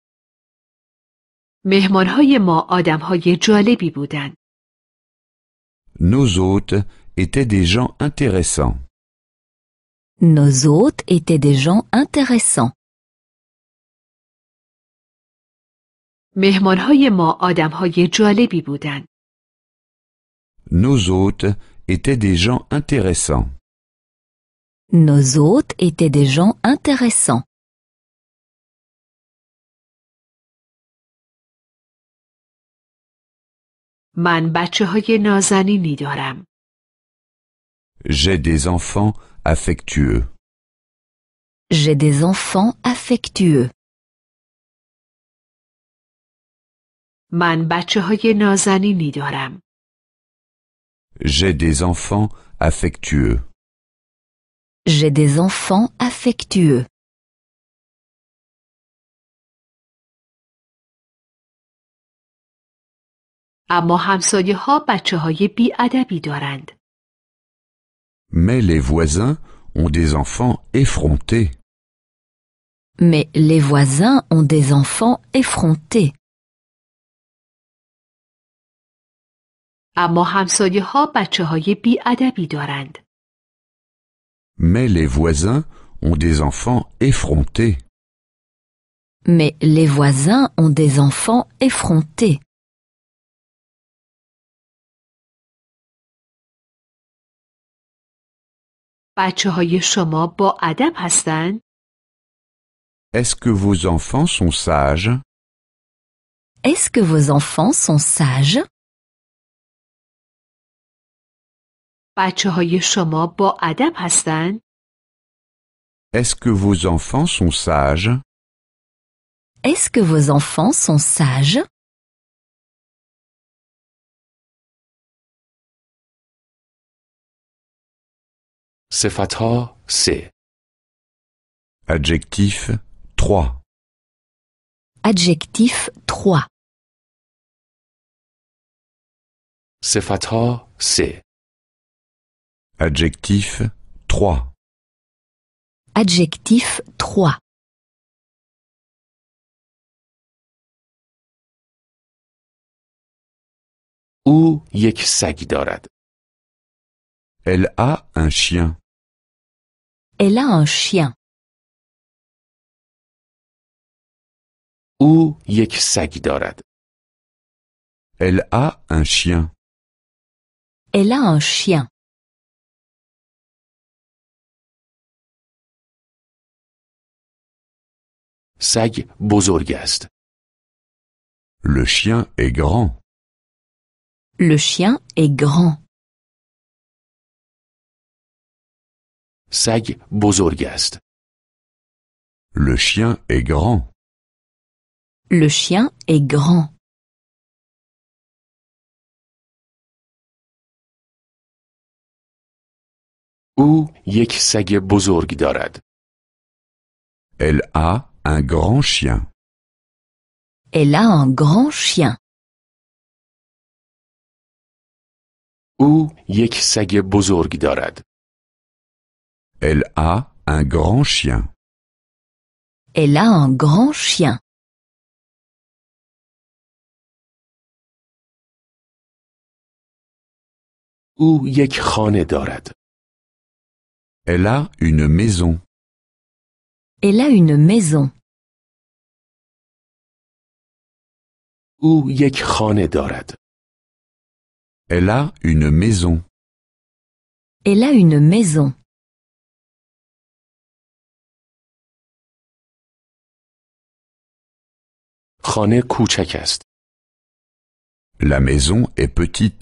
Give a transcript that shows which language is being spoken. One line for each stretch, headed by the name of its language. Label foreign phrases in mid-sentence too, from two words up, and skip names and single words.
Persian: مهمانهای ما آدمهای جالبی بودند.
French: Nos hôtes étaient des gens intéressants. Nos hôtes étaient des gens intéressants.
Persian: مهمانهای ما آدمهای جالبی بودند.
French: Nos hôtes étaient des gens intéressants. Nos hôtes étaient des gens intéressants.
Persian: من بچه‌های نازنینی دارم.
French: J'ai des enfants affectueux. J'ai des enfants affectueux.
Persian: من بچه‌های نازنینی دارم.
French: J'ai des enfants affectueux. J'ai des enfants affectueux.
Persian: اما همسایه‌ها بچه‌های بی‌ادبی دارند.
French: Mais les voisins ont des enfants effrontés. Mais les voisins ont des enfants effrontés.
Persian: اما همسایه‌ها بچه‌های بی‌ادبی دارند.
French: Mais les voisins ont des enfants effrontés. Mais les voisins ont des enfants effrontés.
Persian: بچه‌های شما با ادب هستند؟
French: Est-ce que vos enfants sont sages? Est-ce que vos enfants sont sages?
Persian: بچه‌های شما با ادب هستند؟
French: Est-ce que vos enfants sont sages? Est-ce que vos enfants sont sages?
Persian: صفتها 3.
French: Adjectif 3. Adjectif 3.
Persian: صفتها 3.
French: Adjectif 3. Adjectif 3.
Persian: او یک سگ دارد.
French: Elle a un chien. Elle a un chien.
Persian: او یک سگ دارد.
French: Elle a un chien. Elle a un chien.
Persian: سگ بزرگ است.
French: Le chien est grand. Le chien est grand.
Persian: سگ بزرگ است.
French: Le chien est grand. Le chien est grand.
Persian: او یک سگ بزرگ دارد.
French: Elle a un grand chien. Elle a un grand chien.
Persian: او یک سگ بزرگ دارد.
French: Elle a un grand chien. Elle a un grand chien.
Persian: او یک خانه دارد.
French: Elle a une maison. Elle a une maison.
Persian: او یک خانه دارد.
French: Elle a une maison. Elle a une maison.
Persian: خانه کوچک است.
French: La maison est petite.